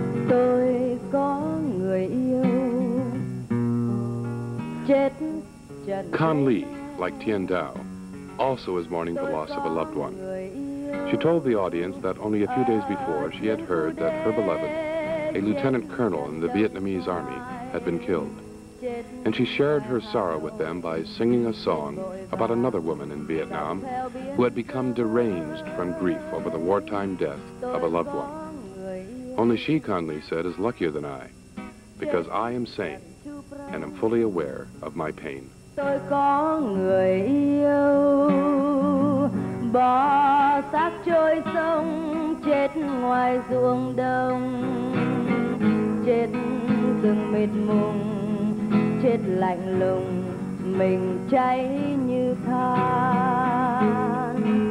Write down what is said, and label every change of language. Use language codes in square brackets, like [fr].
[vi] Tôi có người yêu chết trần. [en] Con Lee, like Tien Dao, also is mourning the loss of a loved one. She told the audience that only a few days before she had heard that her beloved, a lieutenant colonel in the Vietnamese army, had been killed. And she shared her sorrow with them by singing a song about another woman in Vietnam who had become deranged from grief over the wartime death of a loved one. Only she, Con Lee said, is luckier than I, because I am sane and am fully aware of my pain. [vi] Tôi có người yêu, bỏ xác trôi sông, chết ngoài ruộng đồng, chết rừng mịt mùng, chết lạnh lùng, mình cháy như than.